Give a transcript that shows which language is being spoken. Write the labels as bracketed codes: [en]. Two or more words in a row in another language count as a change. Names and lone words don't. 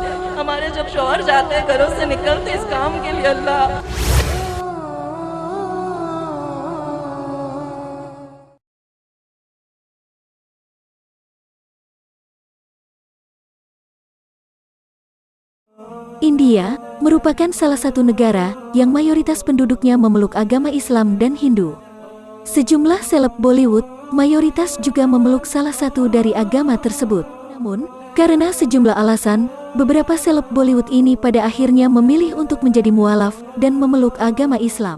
[hi] हमारे जब शौहर जाते हैं घरों से निकलते इस काम के लिए अल्लाह। [id] India merupakan salah satu negara yang mayoritas penduduknya memeluk agama Islam dan Hindu. Sejumlah seleb Bollywood mayoritas juga memeluk salah satu dari agama tersebut. Namun, karena sejumlah alasan, beberapa seleb Bollywood ini pada akhirnya memilih untuk menjadi mualaf dan memeluk agama Islam.